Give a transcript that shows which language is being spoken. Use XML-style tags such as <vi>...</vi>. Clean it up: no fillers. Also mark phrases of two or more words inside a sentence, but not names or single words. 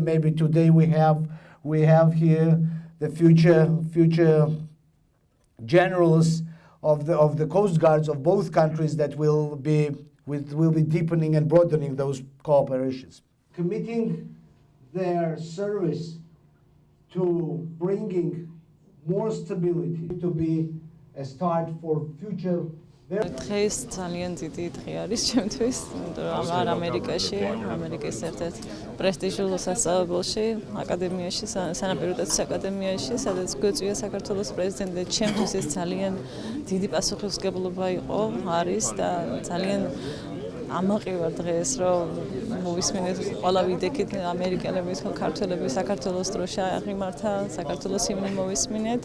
<en>Maybe today we have here the future generals of the Coast Guards of both countries that will be deepening and broadening those cooperations. Committing their service to bringing more stability to be a start for future.</en> <ka>დღეს ძალიან დიდი დღე არის ჩემთვის, იმიტომ რომ ამერიკაში, ამერიკის ერთ-ერთ პრესტიჟულ სასწავლებელში, აკადემიაში, სანაპირო დაცვის აკადემიაში, სადაც გვეწვია საქართველოს პრეზიდენტი, ჩემთვის ეს ძალიან დიდი პასუხისმგებლობა იყო, არის და ძალიან ამაყივარ დღეს, რომ მოვისმინეთ ყველა ვიდექით ამერიკელები, ქართველები საქართველოს დროშა აღიმართა, საქართველოს ჰიმნი მოვისმინეთ.</ka>